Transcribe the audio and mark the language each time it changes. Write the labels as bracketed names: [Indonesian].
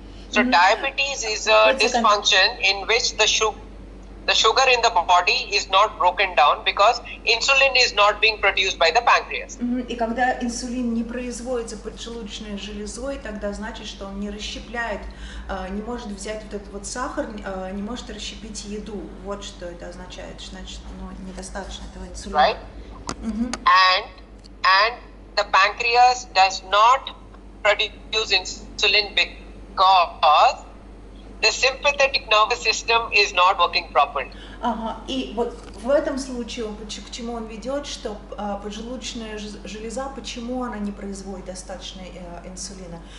[English] So diabetes is a dysfunction in which the sugar in the body is not broken down because insulin is not being produced by the pancreas. [Russian] И когда инсулин не производится поджелудочной железой, тогда значит, что он не расщепляет, не может взять вот этот вот сахар, не может расщепить еду. Вот что это означает, значит, недостаточно этого инсулина. [English] Right? And the pancreas does not produce insulin because the sympathetic nervous system is not working properly. [Russian] И вот в этом случае к чему он ведет, что поджелудочная железа, почему она не производит достаточно инсулина?